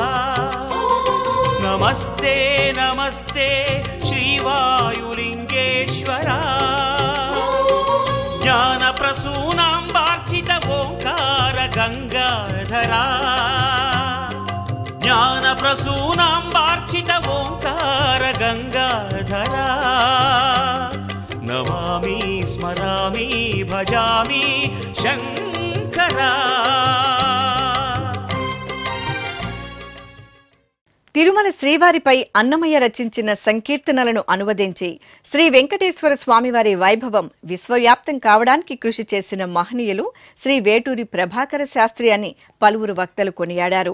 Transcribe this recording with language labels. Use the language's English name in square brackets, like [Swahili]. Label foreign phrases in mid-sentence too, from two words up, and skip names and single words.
[Sanskrit] नमस्ते नमस्ते श्रीवायुलिंगेश्वरा, ज्ञानप्रसूनाम्बार्चित ओंकार गंगाधरा, ज्ञानप्रसूनाम्बार्चित ओंकार गंगाधरा, नमामि स्मरामि भजामि शंकरा. [Telugu] తిరుమల శ్రీవారిపై అన్నమయ్య రచించిన సంకీర్తనలను అనువదించి శ్రీ వెంకటేశ్వర స్వామివారి వైభవం విశ్వవ్యాప్తం కావడానికి కృషి చేసిన మహనీయులు శ్రీ వేటూరి ప్రభాకర శాస్త్రి అని పలువురు వక్తలు కొనియాడారు.